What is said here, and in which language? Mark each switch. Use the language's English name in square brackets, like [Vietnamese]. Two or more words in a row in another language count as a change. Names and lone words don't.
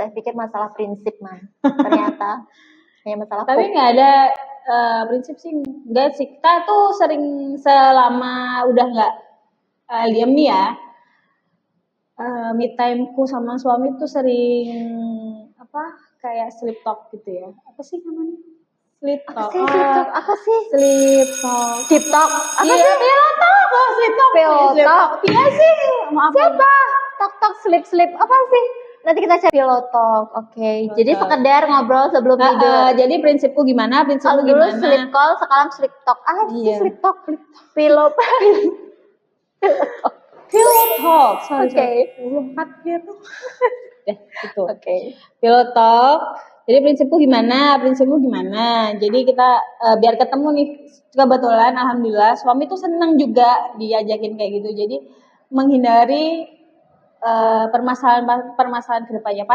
[Indonesian] Saya pikir masalah prinsip ternyata hanya masalah tapi nggak ada prinsip sih, enggak sih. Kita tuh sering selama udah nggak LDM nih ya, me timeku sama suami tuh sering kayak [English] sleep talk [Indonesian] gitu ya. Apa sih namanya? [English] Sleep talk. [Indonesian] Apa sih? [English] Sleep talk. Deep talk. [Indonesian] Apa sih? [English] Pillow talk. Sleep talk. Pillow talk. [Indonesian] Iya sih. Siapa? [English] Talk sleep. [Indonesian] Apa sih? Nanti kita cari [English] pillow talk. [Indonesian] Oke. Jadi sekedar ngobrol sebelum tidur. Jadi prinsipku gimana? Kalau dulu [English] sleep call, [Indonesian] sekarang [English] sleep talk. Sleep talk. Pillow talk. [Indonesian] Oke. Lompat gitu. Gitu. Oke. [English] Pillow talk. [Indonesian] Jadi prinsipku gimana? Jadi kita biar ketemu nih. Kebetulan alhamdulillah suami tuh seneng juga diajakin kayak gitu. Jadi menghindari permasalahan kedepannya.